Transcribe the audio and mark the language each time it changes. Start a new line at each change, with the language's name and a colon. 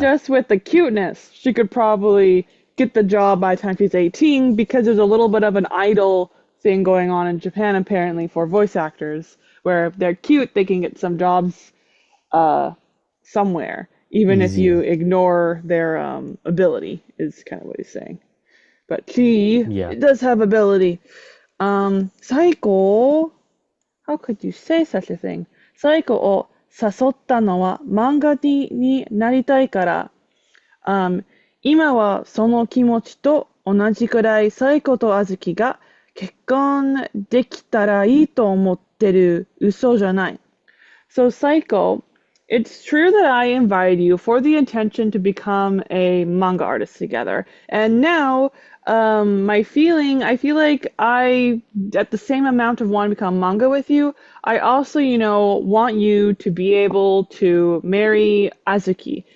English: just with the cuteness, she could probably get the job by the time she's 18 because there's a little bit of an idol thing going on in Japan apparently for voice actors, where if they're cute, they can get some jobs uh, somewhere, even if you easier. ignore their ability, is kind of what he's saying. But she Yeah, does have ability. Saiko, how could you say such a thing?
Japanese: サイコを誘ったのは漫画になりたいから。今はその気持ちと同じくらいサイコとあずきが結婚できたらいいと思ってる。嘘じゃない。
English: So, Psycho, it's true that I invited you for the intention to become a manga artist together. And now, I feel like at the same amount of want to become manga with you, I also, want you to be able to marry Azuki.